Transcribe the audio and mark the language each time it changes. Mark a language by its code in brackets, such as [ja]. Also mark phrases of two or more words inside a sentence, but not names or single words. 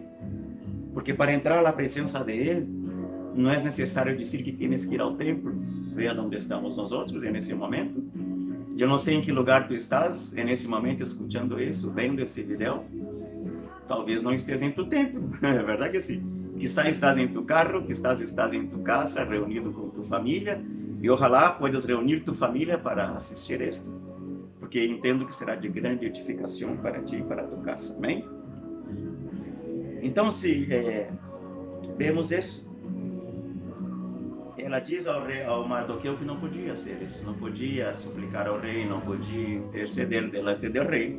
[pt] Porque para entrar à presença de Ele, não é necessário dizer que [es] tienes que [pt] ir ao templo. Veja onde estamos nós outros nesse momento. Eu não sei em que lugar tu estás nesse momento escutando isso, vendo esse vídeo. Talvez não estejas em tu templo, é verdade que sim. [es] Quizá estás [pt] em tu carro, [es] quizás estás [pt] em tu casa, reunido com tu família, e [es] ojalá puedas reunir [pt] tu família para assistir isto, porque entendo que será de grande edificação para ti e para tu casa, amém? Então, se vemos isso, ela diz ao rei, ao Mardoqueu, que não podia ser isso, não podia suplicar ao rei, não podia interceder delante do rei.